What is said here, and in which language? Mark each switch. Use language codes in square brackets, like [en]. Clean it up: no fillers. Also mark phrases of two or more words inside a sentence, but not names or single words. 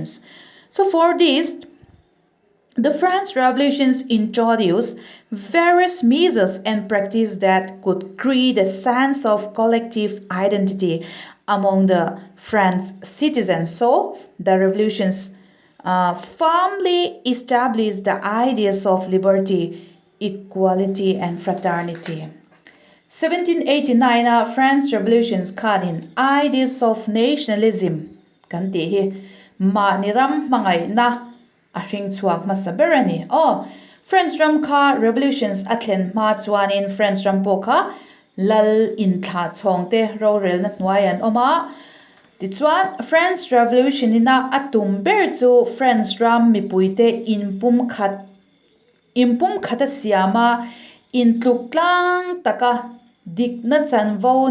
[en] So, for this, the French revolutions introduced various measures and practices that could create a sense of collective identity among the French citizens. So, the revolutions firmly established the ideas of liberty, equality, and fraternity. 1789 French revolutions called in ideas of nationalism. [lus] Kanti hi ma niram mangai na ahring chuak masaberani. French ram kha revolutions atlen ma chuanin French ram po kha lal in thla chongte ro rel na hnuaian oma. Ti chuan French revolution ina atum ber chu French ram mipuite inpum khata siama in tluklang taka dik na chanvo